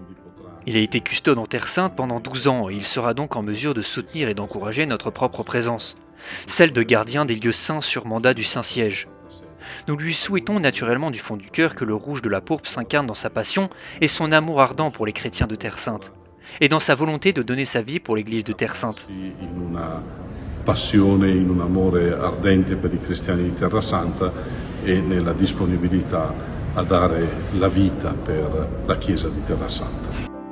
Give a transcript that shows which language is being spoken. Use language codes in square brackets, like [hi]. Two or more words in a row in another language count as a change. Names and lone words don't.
[fr] Il a été custode en Terre Sainte pendant 12 ans et il sera donc en mesure de soutenir et d'encourager notre propre présence, celle de gardien des lieux saints sur mandat du Saint-Siège. Nous lui souhaitons naturellement du fond du cœur que le rouge de la pourpre s'incarne dans sa passion et son amour ardent pour les chrétiens de Terre Sainte, et dans sa volonté de donner sa vie pour l'Église de Terre Sainte. [it] In una passione, in un amore ardente per i cristiani di Terra Santa e nella disponibilità a dare la vita per la Chiesa di Terra Santa.